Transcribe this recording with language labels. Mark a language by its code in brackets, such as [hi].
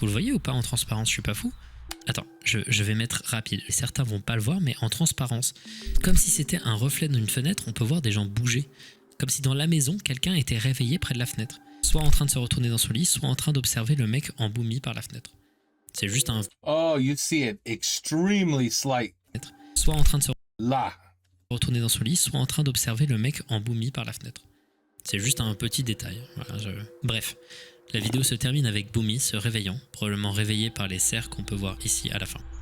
[fr] Vous le voyez ou pas en transparence ? Je suis pas fou ? Attends, je vais mettre rapide. Certains vont pas le voir, mais en transparence. Comme si c'était un reflet d'une fenêtre, on peut voir des gens bouger. Comme si dans la maison, quelqu'un était réveillé près de la fenêtre. Soit en train de se retourner dans son lit, soit en train d'observer le mec en Boomy par la fenêtre. C'est juste un... [en] Oh, you see it extremely slight. [fr] Soit en train de se Là. retourner dans son lit, soit en train d'observer le mec en Boomy par la fenêtre. C'est juste un petit détail. Voilà, Bref, la vidéo se termine avec Boomy se réveillant, probablement réveillé par les cerfs qu'on peut voir ici à la fin.